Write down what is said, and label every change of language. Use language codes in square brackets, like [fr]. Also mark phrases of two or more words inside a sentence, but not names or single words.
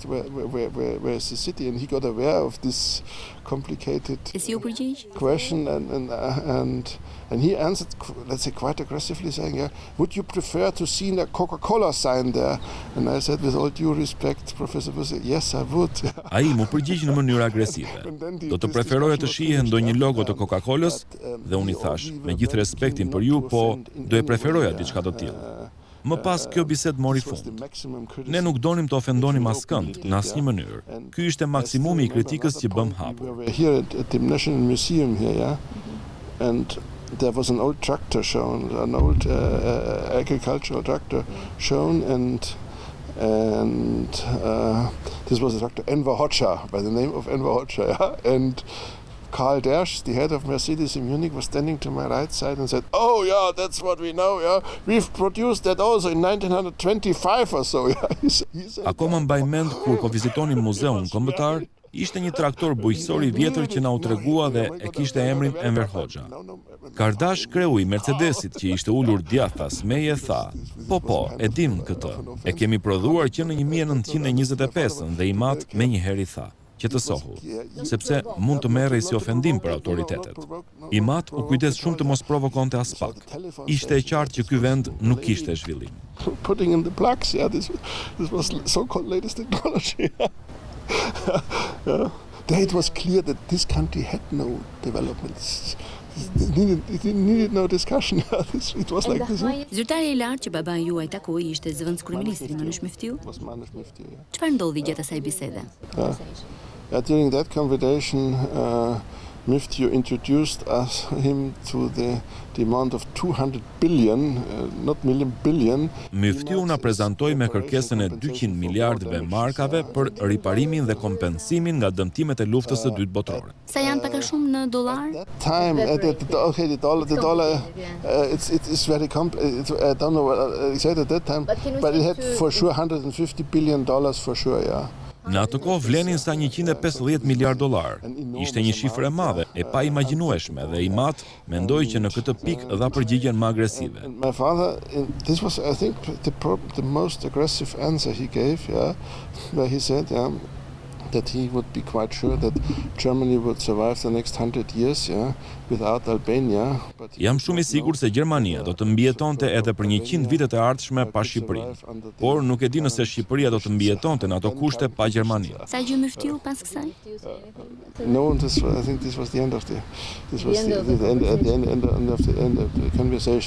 [en] Where is the city? And he got aware of this complicated question, and he answered, let's say, quite aggressively, saying, yeah, would you prefer to see a Coca-Cola sign there? And I said, with all due respect, Professor Buddha, yes, I would. [sq] Ai mu përgjigj në mënyrë agresive. Do të preferoja të shihe ndonjë logo të Coca-Colës, dhe unë i thash, me gjithë respektin për ju, po do e preferoja diçka të tillë. Më pas kjo bisedë mori fund. Ne nuk donim të ofendonim askënd në asnjë mënyrë. Ky ishte maksimumi I kritikës që bëm hapur. [en] Here at the National Museum here, yeah, and there was an old tractor shown, an old agricultural tractor shown, and this was a tractor Enver Hoxha, by the name of Enver Hoxha, yeah? And Karl Dersch, the head of Mercedes in Munich, was standing to my right side and said, oh yeah, that's what we know, yeah. We've produced that also in 1925 or so, yeah. [sq] Akoma mbaj mend kur po vizitonim muzeun kombëtar, ishte një traktor bujqësor I vjetër që na u tregua dhe e kishte emrin Enver Hoxha. Kardash, kreu I Mercedesit që ishte ulur djathtas meje tha, po, e dim këtë. E kemi prodhuar që në 1925 dhe I mat menjëherë I tha, që të sohull, sepse mund të merrej si ofendim për autoritetet. I mat u kujdes shumë të mos provokonte as pak. Ishte e qartë që ky vend nuk kishte zhvillim. [en] Putting in the plugs, yeah, this was so-called latest technology. Yeah. There it was clear that this country had no development. It needed no discussion. It was like this. [sq] Zyrtari I lartë që baba juaj takoi ishte zëvendëskryeministri Manush Miftiu. Çfarë ndodhi gjatë asaj bisede? [en] During that conversation, Miftiu introduced him to the demand of 200 billion, not million, billion. [sq] Miftiu na prezantoi me kërkesën e 200 miliardëve markave për riparimin dhe kompensimin nga dëmtimet e luftës së dytë botërore. Sa janë pak a shumë në dollar? [en] Time, the dollar, it's very complex. I don't know what exactly at that time, but it had for sure $150 billion for sure, yeah. [sq] Në atë kohë vlenin sa 150 miliard dollar. Ishte një shifër e madhe, e pa imagjinueshme dhe I mat mendoi që në këtë pikë dha përgjigjen më agresive. [en] My father, this was I think the most aggressive answer he gave, yeah, where he said, yeah, that he would be quite sure that Germany would survive the next 100 years, yeah, without Albania. [sq] Jam shumë I sigurt se Gjermania do të mbijetonte edhe për 100 vitet e ardhshme pa Shqipërinë. Por nuk e di nëse Shqipëria do të mbijetonte në ato kushte pa Gjermaninë. Sa gjë Miftiu pas kësaj? [en] No, I think this was the end of the conversation.